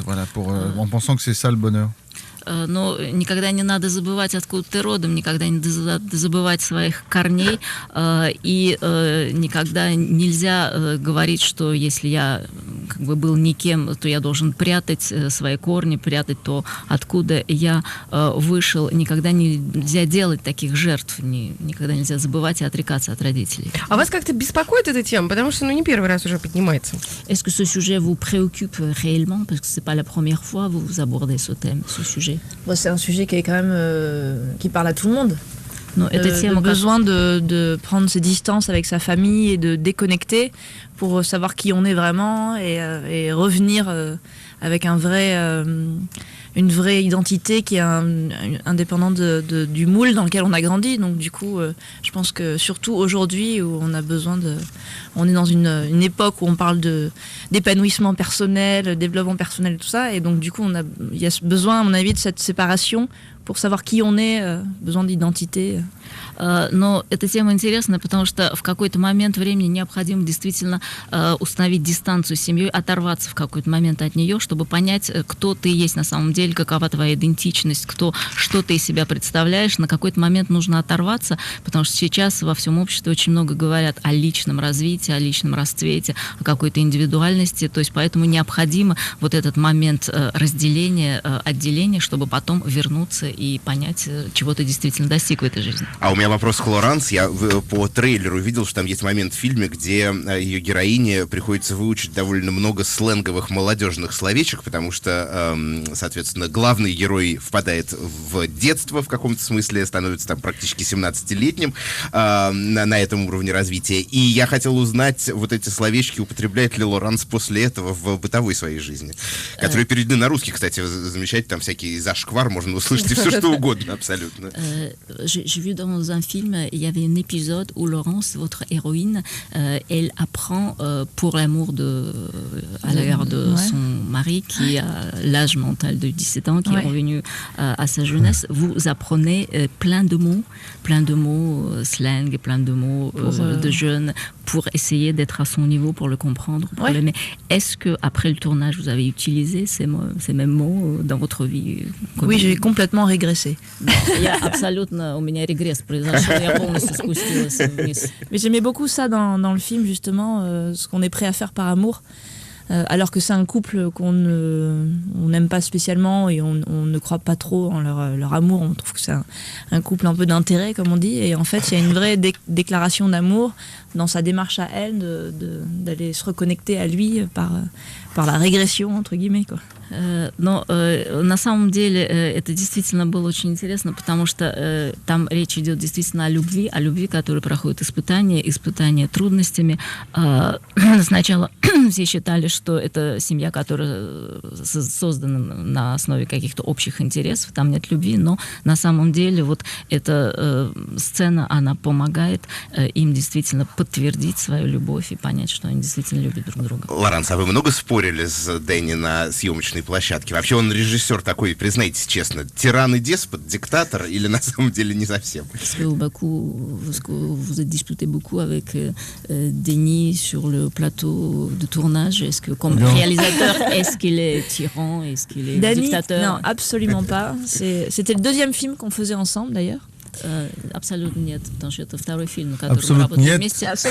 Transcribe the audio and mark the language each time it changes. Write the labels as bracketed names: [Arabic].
[French] Voilà, en pensant que c'est ça le bonheur. [Russian] Но никогда не надо забывать, откуда ты родом, никогда не забывать своих корней, и никогда нельзя говорить, что если я как бы был никем, то я должен прятать свои корни, прятать то, откуда я вышел. Никогда нельзя делать таких жертв, никогда нельзя забывать и отрекаться от родителей. А вас как-то беспокоит эта тема? Потому что, не первый раз уже поднимается. [French] Est-ce que ce sujet vous préoccupe réellement? Parce que c'est pas la première fois que vous abordez ce thème, ce sujet. Bon, c'est un sujet qui est quand même qui parle à tout le monde. Le besoin de prendre ses distances avec sa famille et de déconnecter pour savoir qui on est vraiment et revenir avec une vraie identité qui est indépendante du moule dans lequel on a grandi. Donc du coup, je pense que surtout aujourd'hui où on a besoin on est dans une époque où on parle d'épanouissement personnel, développement personnel et tout ça, et donc du coup il y a besoin à mon avis de cette séparation pour savoir qui on est, besoin d'identité. [Russian] Но эта тема интересна, потому что в какой-то момент времени необходимо действительно установить дистанцию с семьей, оторваться в какой-то момент от нее, чтобы понять, кто ты есть на самом деле, какова твоя идентичность, что ты из себя представляешь. На какой-то момент нужно оторваться, потому что сейчас во всем обществе очень много говорят о личном развитии, о личном расцвете, о какой-то индивидуальности. То есть поэтому необходимо вот этот момент разделения, отделения, чтобы потом вернуться и понять, чего ты действительно достиг в этой жизни. А у меня вопрос к Лоранс. Я по трейлеру видел, что там есть момент в фильме, где ее героине приходится выучить довольно много сленговых молодежных словечек, потому что, соответственно, главный герой впадает в детство в каком-то смысле, становится там практически 17-летним на этом уровне развития. И я хотел узнать, вот эти словечки употребляет ли Лоранс после этого в бытовой своей жизни, которые переведены на русский, кстати, замечательно, там всякий зашквар, можно услышать и все что угодно, абсолютно. [French] J'ai vu dans un film, il y avait un épisode où Laurence, votre héroïne, elle apprend pour l'amour à l'égard de son mari qui a l'âge mental de 17 ans, qui est revenu à sa jeunesse. Vous apprenez plein de mots slang, plein de mots de jeunes pour essayer d'être à son niveau, pour le comprendre, pour l'aimer. Est-ce que après le tournage, vous avez utilisé ces mêmes mots dans votre vie? Oui, j'ai complètement régressé. [Russian] Я абсолютно, у меня регресс произошел, я полностью спустилась вниз. [French] Mais j'aimais beaucoup ça dans le film, justement, ce qu'on est prêt à faire par amour. alors que c'est un couple qu'on n'aime pas spécialement et on ne croit pas trop en leur amour. On trouve que c'est un couple un peu d'intérêt, comme on dit. Et en fait, il y a une vraie déclaration d'amour dans sa démarche à elle d'aller se reconnecter à lui par la régression, entre guillemets, quoi. [Russian] Но на самом деле это действительно было очень интересно, потому что там речь идет действительно о любви, которая проходит испытания трудностями. Сначала все считали, что это семья, которая создана на основе каких-то общих интересов, там нет любви, но на самом деле вот эта сцена, она помогает им действительно подтвердить свою любовь и понять, что они действительно любят друг друга. Лоранс, а вы много спорили с Дэнни на съемочной площадке? Вообще он режиссер такой, признайтесь честно, тиран и деспот, диктатор или на самом деле не совсем? [French] Est-ce que vous êtes disputé beaucoup avec Denis sur le plateau de tournage? Est-ce que comme réalisateur, est-ce qu'il est tyran? Est-ce qu'il est dictateur? Non, absolument pas. C'était le deuxième film qu'on faisait ensemble d'ailleurs. [Russian] Абсолютно нет, потому что это второй фильм, на котором мы работаем вместе.